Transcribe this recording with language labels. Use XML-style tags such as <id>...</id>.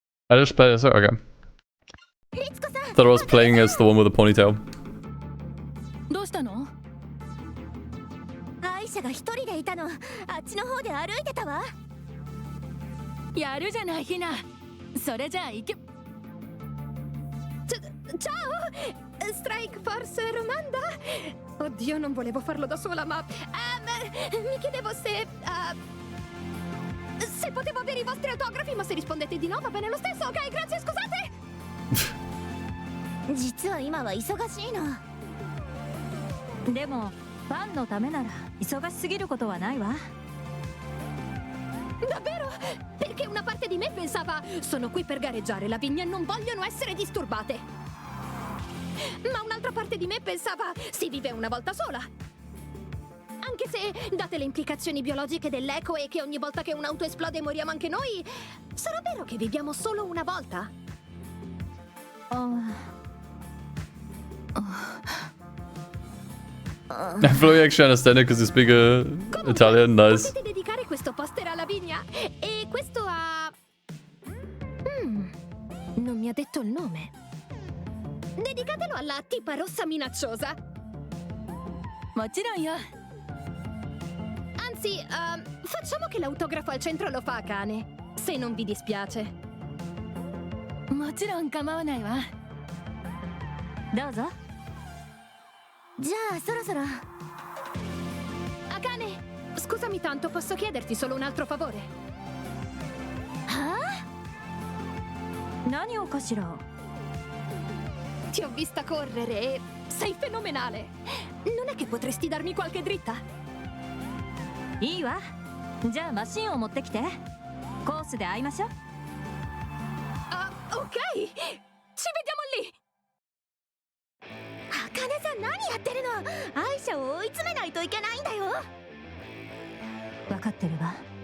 <en>I just played as her? Okay. Thought I was playing as the one with the ponytail.</en> <ja>どうしたの？アイシャが一人でいたの。あっちの方で歩いてたわ。やるじゃないヒナ。それじゃあ行け。</ja> <it>Ciao! Strike Force Romanda? Oddio, non volevo farlo da sola, ma... mi chiedevo se... se potevo avere i vostri autografi, ma se rispondete di no va bene lo stesso, ok? Grazie, scusate!</it> <ja>実は今は忙しいの。でもファンのためなら忙しすぎることはないわ。</ja> <it>Davvero? Perché una parte di me pensava sono qui per gareggiare la vigna e non vogliono essere disturbate. Ma un'altra parte di me pensava si vive una volta sola. Anche se, date le implicazioni biologiche dell'eco e che ogni volta che un'auto esplode moriamo anche noi, sarà vero che viviamo solo una volta?</it> <en>I fully actually understand it because you speak Italian. Nice.</en> <it>Potete dedicare questo poster alla vigna e questo a... non mi ha detto il nome. Dedicatelo alla tipa rossa minacciosa.</it> <ja>もちろんよ。</ja> <it>Anzi, facciamo che l'autografo al centro lo fa Akane, se non vi dispiace.</it> <ja>もちろん構わないわ。どうぞ。じゃあそろそろ。</ja> <it>Akane, scusami tanto, posso chiederti solo un altro favore?</it> <ja>はあ？何をかしら？</ja> <it>Ti ho vista correre e sei fenomenale. Non è che potresti darmi qualche dritta?</it> <ja>いいわ。じゃあマシンを持ってきて。コースで会いましょう。</ja> <it>Ok, ci vediamo lì.</it> <ja>茜さん何やってるの？アイシャを追い詰めないといけないんだよ。分かってるわ。</ja>